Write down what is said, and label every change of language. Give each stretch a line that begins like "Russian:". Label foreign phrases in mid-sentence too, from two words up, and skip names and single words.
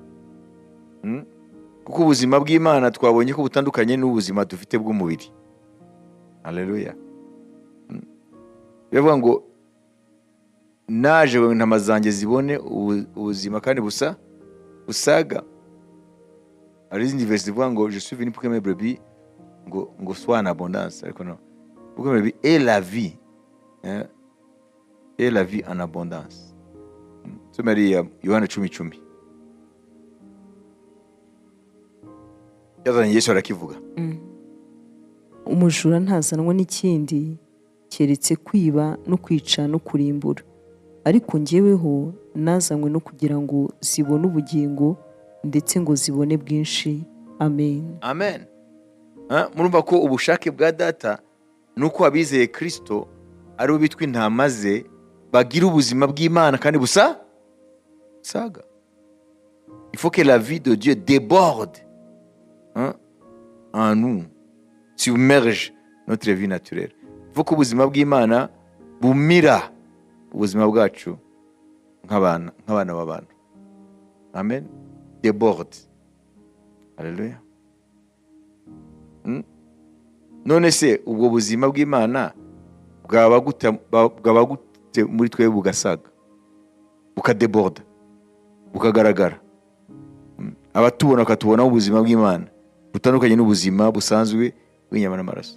Kinyarwanda: Kuko ubuzima bw'Imana twabonye ko butandukanye n'ubuzima dufite bw'umubiri. Haleluya. Bivuga ngo naje ngo intama zanjye zibone ubuzima kandi busaga. Hari izindi verse zivuga ngo
French: je suis venu pour que mes brebis
Kinyarwanda: ngo
French: soient en abondance.
Kinyarwanda: Ariko no.
French: Pour que mes brebis aient la vie. Et la vie en abondance.
Kinyarwanda: Tumeriya Yohana 10:10. Yazanye Yesu arakivuga. Umujura ntazanwa n'ikindi keretse kwiba no kwica no kurimbura. Ariko njyeweho nazanywe no kugira ngo zibone ubugingo ndetse ngo zibone bwinshi. Amen. Amen. Murumva ko ubushake bwa Data nuko abizeye Kristo ari bitwa intama ze bagira ubuzima bw'Imana kandi busaga.
French: Il faut que la vie de Dieu déborde en nous, submerge notre vie naturelle. Il faut que
Kinyarwanda: ubuzima bw'Imana bumira ubuzima bwacu nk'abana b'abantu.
French: Amen. Déborde. Alléluia.
Kinyarwanda: None se ubwo buzima bw'Imana bwaba gute muri twe bugasaga, bukadeborda, bukagaragara, abatubona bakatubona ubuzima bw'Imana butandukanye n'ubuzima busanzwe bw'inyama n'amaraso?